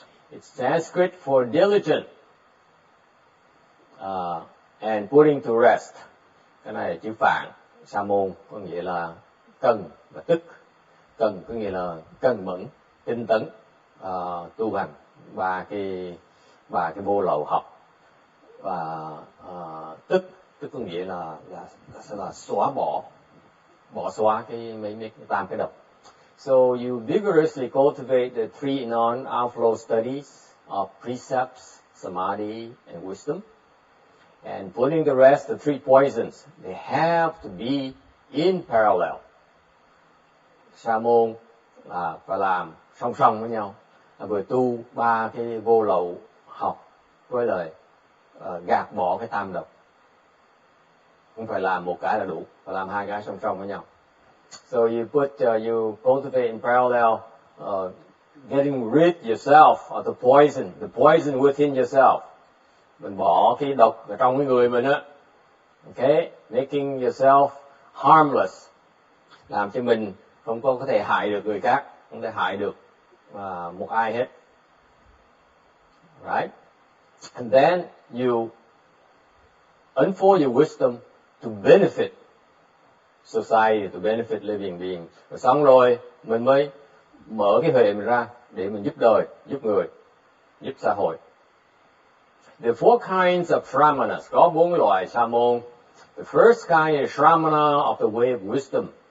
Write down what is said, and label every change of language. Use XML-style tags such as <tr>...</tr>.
<en>It's Sanskrit for diligent and putting to rest.</en> <vi>Cái này là chữ Phạn, sa môn có nghĩa là cần và tức. Cần có nghĩa là cần mẫn, tinh tấn, tu hành ba cái vô lậu học. Và tức có nghĩa là xóa bỏ xóa mấy tam cái độc.</vi> <en>So you vigorously cultivate the three non-outflow studies of precepts, samadhi, and wisdom. And putting the rest, the three poisons, they have to be in parallel.</en> <vi>Sa môn là phải làm song song với nhau, là vừa tu ba cái vô lậu học với lời gạt bỏ cái tam độc. Không phải làm một cái là đủ, phải làm hai cái song song với nhau.</vi> <en>So you cultivate in parallel, getting rid yourself of the poison within yourself.</en> <vi>Mình bỏ cái độc ở trong cái người mình á.</vi> <en>Okay, making yourself harmless,</en> <vi>làm cho mình không có thể hại được người khác, không thể hại được một ai hết.</vi> <en>Right? And then you unfold your wisdom to benefit society, to benefit living beings.</en> <vi>Rồi xong rồi mình mới mở cái huệ mình ra để mình giúp đời, giúp người, giúp xã hội.</vi> <en>There are four kinds of Shramanas.</en> <vi>Có 4 loại sa môn.</vi> <en>The first kind is Shramana of the way of wisdom.</en>